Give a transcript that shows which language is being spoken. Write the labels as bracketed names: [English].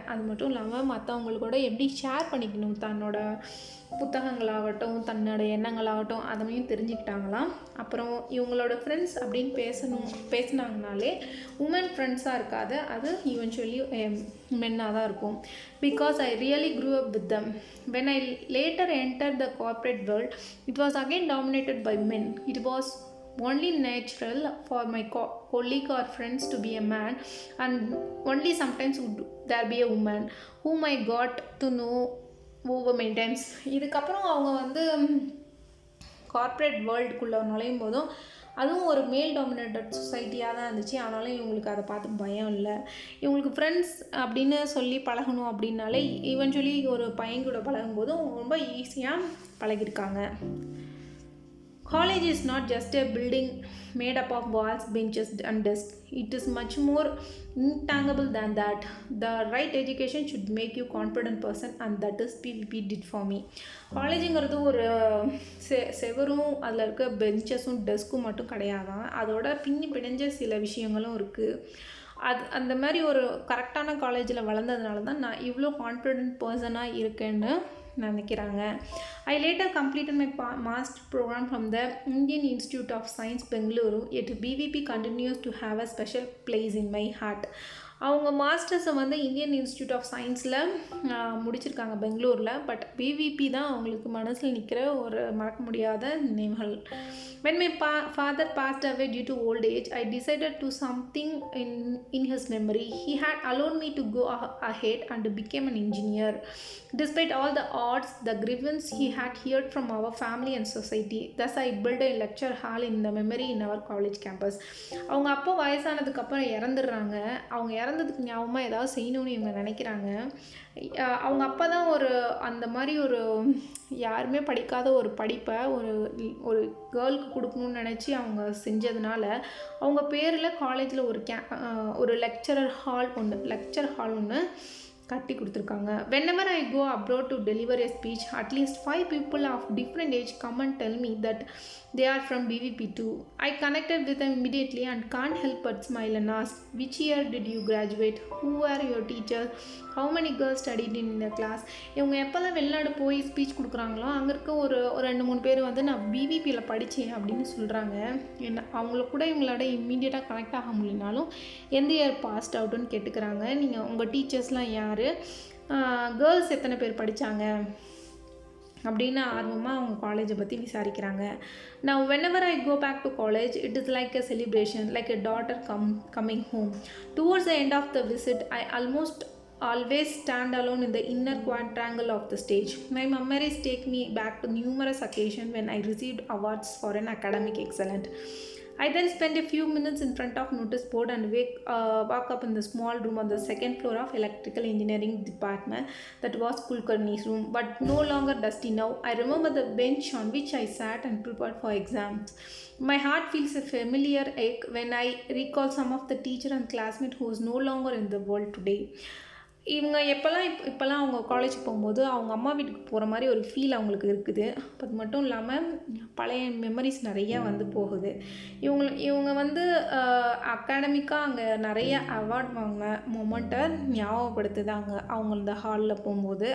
[Tamil] அது மட்டும் இல்லாமல் மற்றவங்களோட எப்படி ஷேர் பண்ணிக்கணும், தன்னோட புத்தகங்களாகட்டும் தன்னோட எண்ணங்களாகட்டும் அதையும் தெரிஞ்சுக்கிட்டாங்களாம். அப்புறம் இவங்களோட ஃப்ரெண்ட்ஸ் அப்படின்னு பேசினாங்கனாலே உமன் ஃப்ரெண்ட்ஸாக இருக்காது, அது ஈவென்ச்சுவலி மென்னாக தான் இருக்கும். [English] Because I really grew up with them. When I later enter the corporate world, it was again dominated by men. It was only natural for my colleague or friends to be a man, and only sometimes would there be a woman whom I got to know over many times. [Tamil] இதுக்கப்புறம் அவங்க வந்து corporate வேர்ல்டுக்குள்ளே நுழையும் போதும் அதுவும் ஒரு மேல் dominated சொசைட்டியாக தான் இருந்துச்சு. ஆனாலும் இவங்களுக்கு அதை பார்த்து பயம் இல்லை. இவங்களுக்கு ஃப்ரெண்ட்ஸ் அப்படின்னு சொல்லி பழகணும் அப்படின்னாலே ஈவென்ச்சுவலி ஒரு பையன் கூட பழகும் போதும் ரொம்ப ஈஸியாக பழகிருக்காங்க. [English] College is not just a building made up of walls, benches and desks. It is much more intangible than that. The right education should make you confident person, and that is PVP did for me. [Tamil] காலேஜுங்கிறது ஒரு செவரும் அதில் இருக்க பெஞ்சஸும் டெஸ்க்கும் மட்டும் கிடையாதான், அதோட பிணைஞ்ச சில விஷயங்களும் இருக்குது. அந்த மாதிரி ஒரு கரெக்டான காலேஜில் வளர்ந்ததுனால தான் நான் இவ்வளோ கான்ஃபிடென்ட் பர்சனாக இருக்கேன்னு நினைக்கிறாங்க. [English] I later completed my master program from the Indian Institute of Science, Bengaluru. Yet BVP continues to have a special place in my heart. [Tamil] அவங்க மாஸ்டர்ஸை வந்து இந்தியன் இன்ஸ்டியூட் ஆஃப் சயின்ஸில் முடிச்சிருக்காங்க பெங்களூரில். பட் பிவிபி தான் அவங்களுக்கு மனசில் நிற்கிற ஒரு மறக்க முடியாத நினைவுகள். [English] When my father passed away due to old age, I decided to something in his memory. He had allowed me to go ahead and become an engineer. Despite all the odds, the grievance he had heard from our family and society, thus I built a lecture hall in the memory in our college campus. [Tamil] அவங்க அப்போ வயசானதுக்கப்புறம் இறந்துடுறாங்க. அவங்க இறந்ததுக்கு ஞாபகமாக ஏதாவது செய்யணும்னு இவங்க நினைக்கிறாங்க. அவங்க அப்பா தான் அந்த மாதிரி ஒரு யாருமே படிக்காத ஒரு படிப்பை ஒரு கேர்ளுக்கு கொடுக்கணும்னு நினச்சி அவங்க செஞ்சதுனால அவங்க பேரில் காலேஜில் ஒரு லெக்சர் ஹால் ஒன்று கட்டி கொடுத்துருக்காங்க. [English] Whenever I go abroad to deliver a speech, at least 5 people of different age come and tell me that they are from BVP too. I connected with them immediately and can't help but smile and ask, which year did you graduate? Who are your teachers? How many girls studied in the class? [Tamil] இவங்க எப்போல்லாம் வெளிநாடு போய் speech கொடுக்குறாங்களோ அங்கே இருக்க ஒரு 2-3 பேர் வந்து நான் பிவிபியில் படித்தேன் அப்படின்னு சொல்கிறாங்க. அவங்கள கூட இவங்களோட இம்மீடியட்டாக கனெக்ட் ஆக முடியலனாலும் எந்த இயர் பாஸ்ட் அவுட்டுன்னு கேட்டுக்கிறாங்க. நீங்கள் உங்கள் டீச்சர்ஸ்லாம் யார், கேர்ள்ஸ் எத்தனை பேர் படித்தாங்க அப்படின்னு ஆர்வமாக அவங்க காலேஜை பற்றி விசாரிக்கிறாங்க. [English] Now whenever I go back to college, it is like a celebration, like a daughter coming home. Towards the end of the visit, I always stand alone in the inner quadrangle of the stage. My memories take me back to numerous occasions when I received awards for an academic excellence. I then spend a few minutes in front of notice board and walk up in the small room on the second floor of electrical engineering department that was Kulkarni's room, but no longer dusty now. I remember the bench on which I sat and prepared for exams. My heart feels a familiar ache when I recall some of the teacher and classmate who is no longer in the world today. [Tamil] இவங்க இப்போல்லாம் அவங்க college போகும்போது அவங்க அம்மா வீட்டுக்கு போகிற மாதிரி ஒரு ஃபீல் அவங்களுக்கு இருக்குது. அது மட்டும் இல்லாமல் பழைய மெமரிஸ் நிறையா வந்து போகுது. இவங்க வந்து அகாடமிக்காக அங்கே நிறைய அவார்ட் வாங்கின மொமெண்ட்டை ஞாபகப்படுத்துது அவங்க இந்த ஹாலில் போகும்போது.